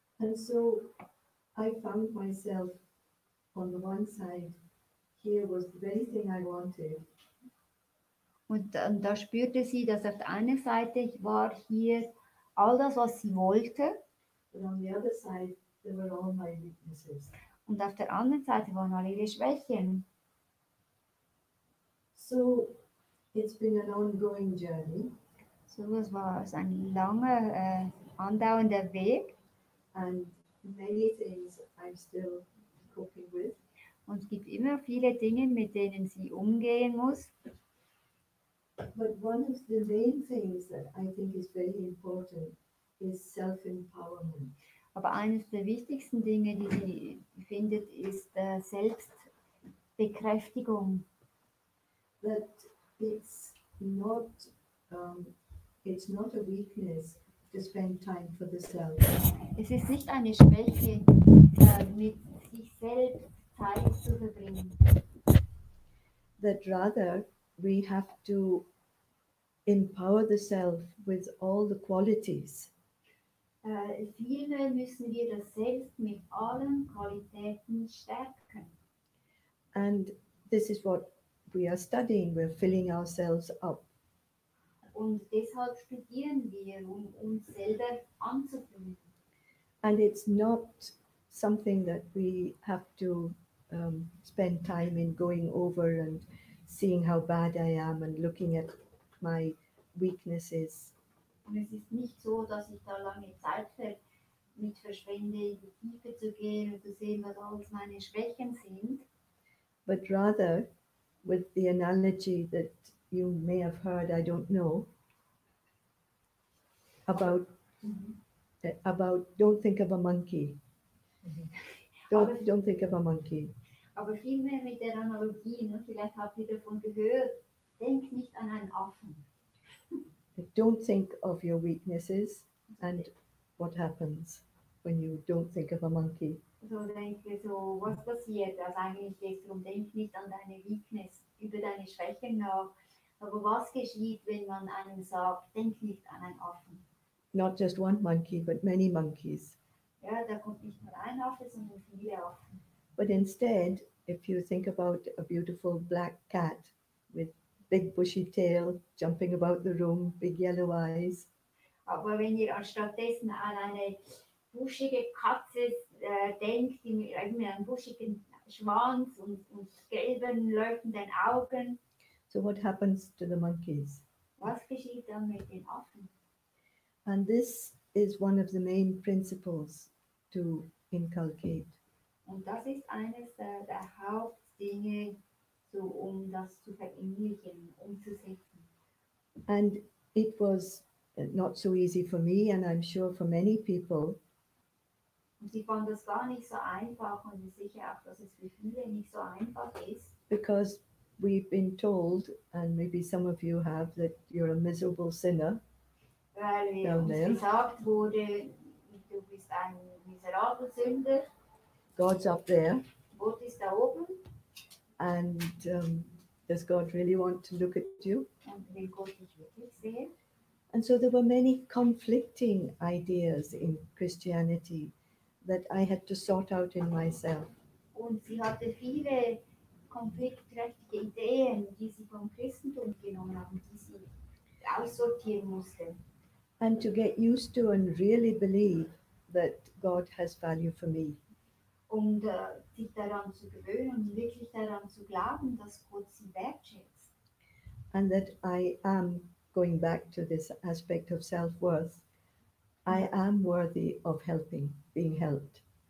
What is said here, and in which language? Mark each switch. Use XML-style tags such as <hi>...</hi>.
<en>And so I found myself on the one side, here was the very thing I wanted,</en> <de>Und da spürte sie, dass auf der einen Seite war hier all das, was sie wollte,</de> <en>but on the other side, there were all my weaknesses.</en> <de>und auf der anderen Seite waren alle ihre Schwächen.</de> <en>So it's been an ongoing journey,</en> <de>So es war ein langer, andauernder Weg,</de> <en>and many things I'm still coping with.</en> <de>und es gibt immer viele Dinge, mit denen sie umgehen muss.</de> <en>But one of the main things that I think is very important is self-empowerment.</en> <de>Aber eines der wichtigsten Dinge, die sie findet, ist Selbstbekräftigung.</de> <en>That it's not a weakness to spend time for the self.</en> <de>Es ist nicht eine Schwäche, mit sich selbst Zeit zu verbringen.</de> <en>That rather we have to empower the self with all the qualities.</en> <de>Vielmehr müssen wir das Selbst mit allen Qualitäten stärken.</de> <en>And this is what we are studying. We're filling ourselves up.</en> <de>Und deshalb studieren wir, um uns selber anzufüllen.</de> <en>And it's not something that we have to spend time in going over and seeing how bad I am and looking at my weaknesses.</en> <de>Und es ist nicht so, dass ich da lange Zeit mit verschwende, in die Tiefe zu gehen und zu sehen, was alles meine Schwächen sind.</de> <en>But rather, with the analogy that you may have heard, I don't know, about don't think of a monkey. Don't think of a monkey.</en> <de>Aber vielmehr mit der Analogie, ne? Vielleicht habt ihr davon gehört, denk nicht an einen Affen.</de> <en>Don't think of your weaknesses and what happens when you don't think of a monkey.</en> <de>So denke so, was passiert? Also eigentlich geht es darum, denk nicht an deine Weakness, über deine Schwächen nach. Aber was geschieht, wenn man einem sagt, denk nicht an einen Affen?</de> <en>Not just one monkey, but many monkeys.</en> <de>Ja, da kommt nicht nur ein Affe, sondern viele Affen.</de> <en>But instead, if you think about a beautiful black cat with big bushy tail, jumping about the room, big yellow eyes.</en> <de>Aber wenn ihr anstattdessen an eine buschige Katze denkt, mit einem buschigen Schwanz und gelben, leuchtenden Augen,</de> <en>So what happens to the monkeys?</en> <de>was geschieht dann mit den Affen?</de> <en>And this is one of the main principles to inculcate.</en> <de>Und das ist eines der Hauptdinge, so, um das zu verinnerlichen, umzusetzen.</de> <en>And it was not so easy for me, and I'm sure for many people,</en> <de>Und sie fand das gar nicht so einfach und ist sicher auch, dass es für viele nicht so einfach ist,</de> <en>because we've been told, and maybe some of you have, that you're a miserable sinner.</en> <de>weil</de> <en>Down</en> <de>uns</de> <en>there.</en> <de>gesagt wurde, du bist ein miserabler Sünder,</de> <en>God's up there,</en> <de>Gott ist da oben</de> <en>and does God really want to look at you?</en> <de>und will Gott dich wirklich sehen.</de> <en>And so there were many conflicting ideas in Christianity that I had to sort out in myself.</en> <de>Und sie hatte viele konfliktträchtige Ideen, die sie vom Christentum genommen haben, die sie aussortieren musste.</de> <en>And to get used to and really believe that God has value for me.</en> <de>Und sich daran zu gewöhnen und wirklich daran zu glauben, dass Gott sie wertschätzt.</de> <en>And that I am, going back to this aspect of self-worth, I am worthy of helping, being helped.</en>